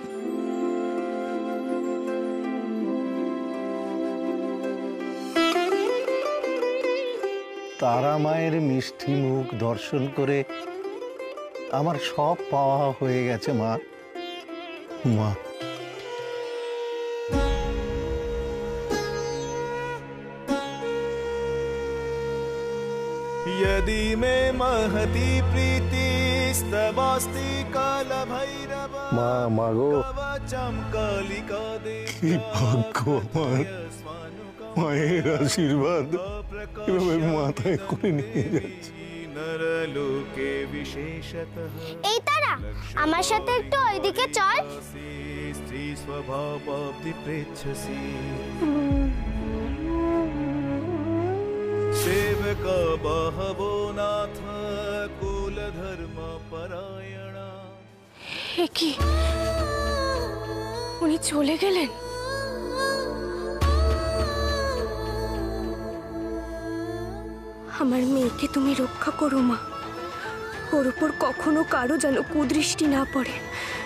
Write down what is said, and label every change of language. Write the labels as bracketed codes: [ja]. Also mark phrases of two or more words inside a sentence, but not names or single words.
[bn] তারা মায়ের মিষ্টি মুখ দর্শন করে আমার সব পাওয়া হয়ে গেছে মা। মা [sa] यदि मे महती प्रीतिस्तवास्ति काल भैरव [bn] মা মাগো [sa] कवचम कालिका [bn] কি ভাগ্য আমার, মায়ের আশীর্বাদ এভাবে মাথায় করে নিয়ে যাচ্ছে। [sa] नरलोके विशेषतः [bn] এই তারা আমার সাথে একটু ওইদিকে চল। [sa] स्त्री स्वभावाब्धि पृच्छसि सेवक बहवो नाथ कुल धर्म परायणा। [bn] এ কি, উনি চলে গেলেন? আমার মেয়েকে তুমি রক্ষা করো মা। ওর উপর কখনো কারো যেন কুদৃষ্টি না পড়ে।